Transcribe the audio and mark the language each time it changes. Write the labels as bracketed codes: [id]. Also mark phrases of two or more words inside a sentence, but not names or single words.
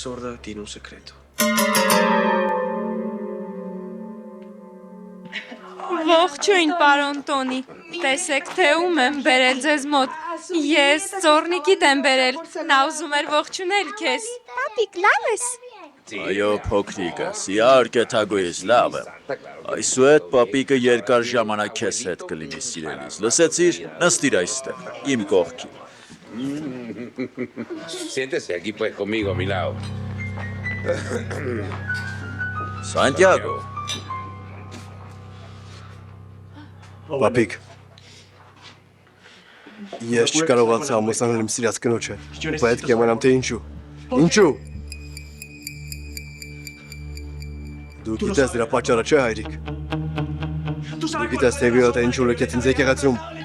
[hy] Ողջույն, պարոն Տոնի։ Տեսեք, թե ում եմ բերել ձեզ մոտ։ Ես Ծորնիկիդ եմ բերել։ Նա ուզում էր ողջունել քեզ։ Պապիկ, լավ ես։ Այո, փոքրիկս, իհարկե թագոյից լավ է։ Այսուհետ պապիկը երկար ժամանակ քեզ հետ կլինի սիրելիս։ Լսեցիր, նստիր այստեղ, իմ կողքին։ [es] Siéntese aquí pues conmigo a mi lado. [hy] Սանտիագո, Պապիկ։ Ես չկարողացա ամուսնանալ իմ սիրած կնոջը։ Պետք է իմանամ թե ինչու։ Ինչու։ Դու գիտես դրա պատճառը չէ, հայրիկ։ Դու գիտես թե Վիոլետը ինչու լքեց ինձ եկեղեցում։